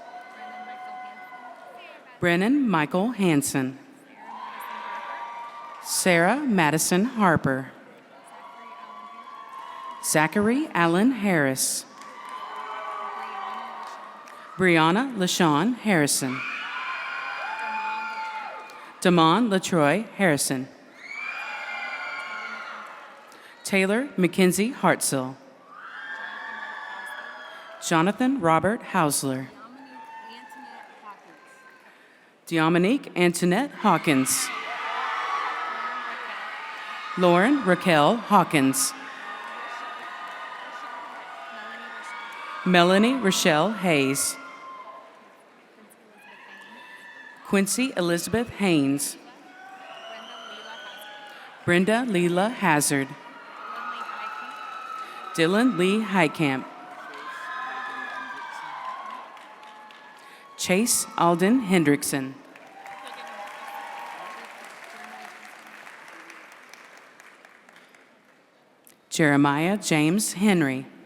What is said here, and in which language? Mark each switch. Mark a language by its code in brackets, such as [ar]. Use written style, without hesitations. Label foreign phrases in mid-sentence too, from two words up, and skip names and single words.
[en] Brennan Michael Hansen. Sarah Madison Harper. Zachary Allen Harris. Brianna LaShawn Harrison. Damon LaTroy Harrison. Taylor Mackenzie Hartzell. Jonathan Robert Hausler. Dominique Antoinette Hawkins. Lauren Raquel Hawkins. Melanie Rochelle Hayes. Quincy Elizabeth Haynes. Brenda Leela Hazard. Dylan Lee Heitkamp. Chase Alden Hendrickson. Jeremiah James Henry.